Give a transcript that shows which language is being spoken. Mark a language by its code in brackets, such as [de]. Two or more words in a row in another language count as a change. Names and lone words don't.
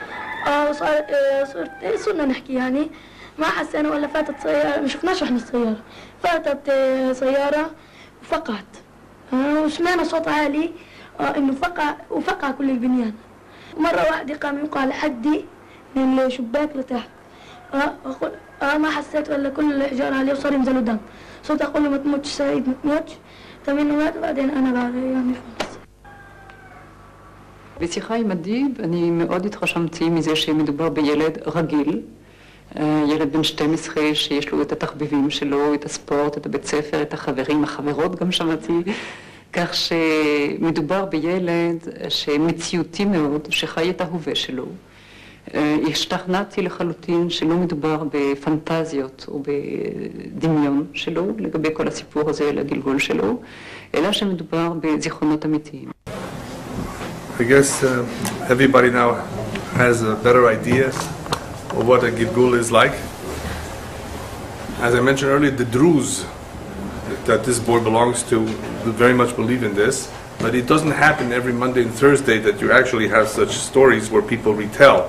[ar] صرنا نحكي يعني، ما حسينا ولا فاتت سيارة، ما شفناش احنا السيارة، فاتت سيارة وفقعت، وسمعنا صوت عالي إنه وفقع كل البنيان. مرة واحدة قام يوقع لحدي من الشباك لتحت. ما حسيت ولا كل الحجارة عليه وصار ينزلوا دم. صوت أقول له ما تموتش سعيد ما تموتش. تمام مات وبعدين أنا بعد يعني [he] בשיחה עם אדיב אני מאוד התרשמתי מזה שמדובר בילד רגיל, ילד בן 12 שיש לו את התחביבים שלו, את הספורט, את הבית ספר, את החברים, החברות גם שמעתי, כך שמדובר בילד שמציאותי מאוד, שחי את ההווה שלו. השתכנעתי לחלוטין שלא מדובר בפנטזיות או בדמיון שלו לגבי כל הסיפור הזה לגלגול שלו, אלא שמדובר בזיכרונות אמיתיים. [en] I guess everybody now has a better idea of what a Gilgul is like. As I mentioned earlier, the Druze that this boy belongs to very much believe in this, but it doesn't happen every Monday and Thursday that you actually have such stories where people retell.